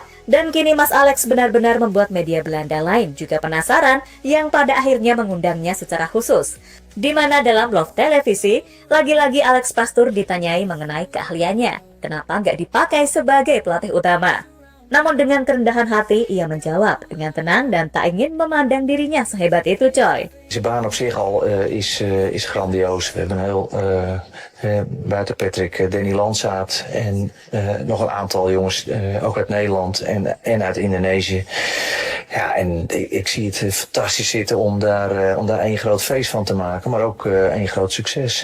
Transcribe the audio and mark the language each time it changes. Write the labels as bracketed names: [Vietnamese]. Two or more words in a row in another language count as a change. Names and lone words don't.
[Indonesian] Dan kini Mas Alex benar-benar membuat media Belanda lain juga penasaran yang pada akhirnya mengundangnya secara khusus. Di mana dalam Love Televisi, lagi-lagi Alex Pastoor ditanyai mengenai keahliannya, kenapa nggak dipakai sebagai pelatih utama? Namun dengan kerendahan hati, ia menjawab dengan tenang dan tak ingin memandang dirinya sehebat itu, coy. [Dutch] Deze baan op zich al is grandioos. We hebben een heel, buiten Patrick, Danny Landzaat en nog een aantal jongens, ook uit Nederland en uit Indonesië. Ja, en ik zie het fantastisch zitten om daar één groot feest van te maken, maar ook één groot succes.